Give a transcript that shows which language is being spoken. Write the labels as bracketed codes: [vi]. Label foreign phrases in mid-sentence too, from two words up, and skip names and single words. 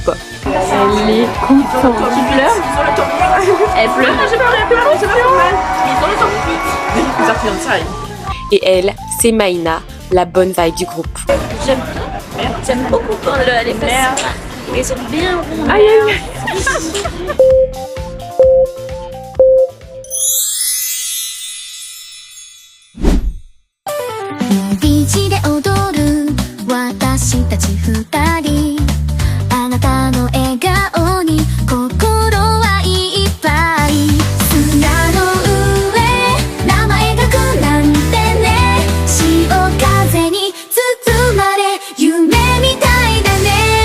[fr] Elle est contente. Tu pleures? Elle pleure? J'ai pas pleuré, j'ai pas mal. Et elle, c'est Maïna, la bonne vibe du groupe. J'aime beaucoup quand les fesses ils sont bien rondes. Aïe aïe. [ja] ビーチで踊る私たち二人あなたの笑顔に心はいっぱい砂の上名前書くなんてね潮風に包まれ夢みたいだね